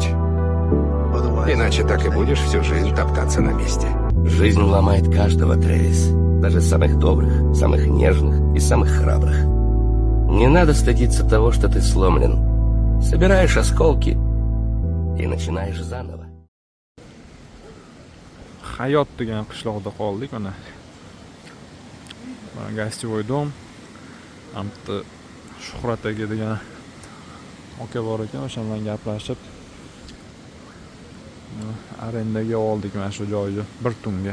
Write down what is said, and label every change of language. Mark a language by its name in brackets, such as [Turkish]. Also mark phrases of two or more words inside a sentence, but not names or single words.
[Russian] Иначе так и будешь всю жизнь топтаться на месте. Жизнь ломает каждого, Трэвис. Даже самых добрых, самых нежных и самых храбрых. Не надо стыдиться того, что ты сломлен. Собираешь осколки и начинаешь заново. [Uzbek] Hayot degan qishloqda qoldik mana. [Russian] гостевой дом. [Uzbek] Amti Shuhrat aka degan aka bor ekan, o'sha bilan gaplashib arendaga oldik mana shu joyni bir tunga.